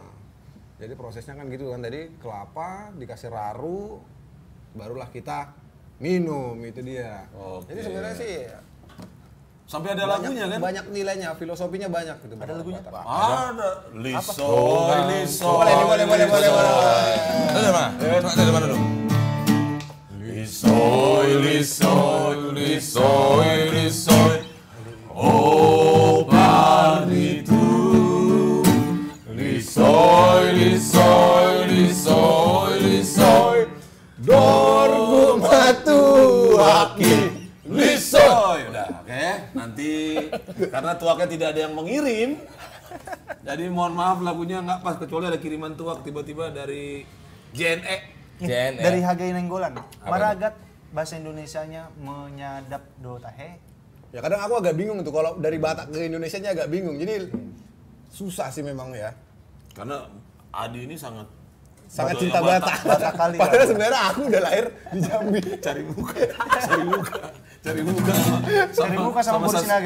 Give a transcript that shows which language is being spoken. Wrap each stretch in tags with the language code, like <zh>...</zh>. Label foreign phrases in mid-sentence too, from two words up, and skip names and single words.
<id>Jadi prosesnya kan gitu kan, tadi kelapa dikasih raru, barulah kita minum, itu dia. Oke. Jadi sebenarnya sih Sampai ada lagunya kan? banyak nilainya, filosofinya banyak gitu. Ada lagunya? Ada. Lisoy, lisoy. Boleh. Dari mana? Dari mana dulu?</id> <bbc>Lisoy, lisoy, lisoy, lisoy. Oh, paritu. Lisoy, lisoy, lisoy, lisoy. Dorgu matu aki. Lisoy.</bbc> <id>Udah, oke. Nanti karena tuaknya tidak ada yang mengirim. Jadi mohon maaf lagunya nggak pas, kecuali ada kiriman tuak tiba-tiba dari JNE. JNE. Dari Hagai Nenggolan. Maragat bahasa Indonesianya menyadap</id> <bbc>do tahe.</bbc> <id>Ya kadang aku agak bingung tuh kalau dari Batak ke Indonesianya agak bingung. Jadi susah sih memang ya. Karena Adi ini sangat Cinta Batak. Batak kali. Padahal sebenarnya aku udah lahir di Jambi. cari muka sama Boru Sinaga.</id>